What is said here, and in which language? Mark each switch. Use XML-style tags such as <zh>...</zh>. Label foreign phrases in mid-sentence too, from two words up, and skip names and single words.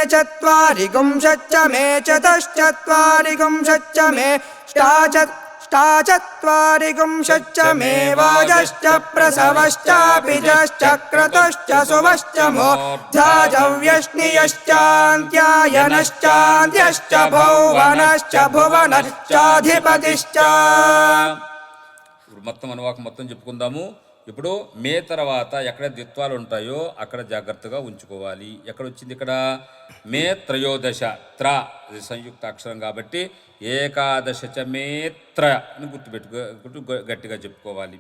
<sa>चत्वारिंशच्च मे चतुश्चत्वारिंशच्च मे ष्टाचत्वारिगुंशच्च मे वाजश्च प्रसवश्चापि जश्च क्रतुश्च सुवश्च मूर्धा च व्यश्नियश्चान्त्यायनश्चान्त्यश्च भुवनश्च भुवनश्चाधिपतिश्च.</sa> <te>ఇప్పుడు మొత్తం అనువాకం మొత్తం చెప్పుకుందాము. ఇప్పుడు మే తర్వాత ఎక్కడ ద్విత్వాలు ఉంటాయో అక్కడ జాగ్రత్తగా ఉంచుకోవాలి. ఎక్కడ వచ్చింది ఇక్కడ మే త్రయోదశ, త్ర సంయుక్త అక్షరం కాబట్టి ఏకాదశ చ మేత్ర అని గుర్తుపెట్టుకో గట్టిగా చెప్పుకోవాలి.</te>